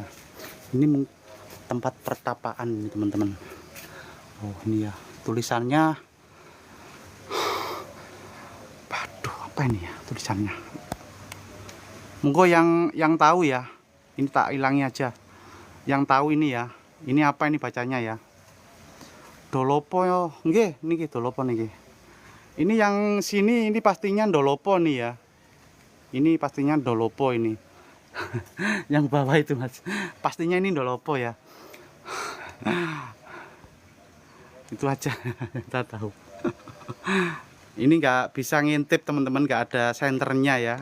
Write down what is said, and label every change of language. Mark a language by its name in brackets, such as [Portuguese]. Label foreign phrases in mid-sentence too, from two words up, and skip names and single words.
[Indonesian] Ini tempat pertapaan ini teman-teman. Oh ini ya tulisannya. Waduh apa ini ya tulisannya? Monggo yang tahu ya. Ini tak hilangi aja. Yang tahu ini ya. Ini apa ini bacanya ya? [Javanese] Dolopo yo, nggih niki Dolopo niki. [Indonesian] Ini yang sini ini pastinya Dolopo nih ya. Ini pastinya Dolopo ini. Yang bawah itu Mas. Pastinya ini Dolopo ya. Itu aja kita tahu. Ini nggak bisa ngintip teman-teman, nggak ada senternya ya.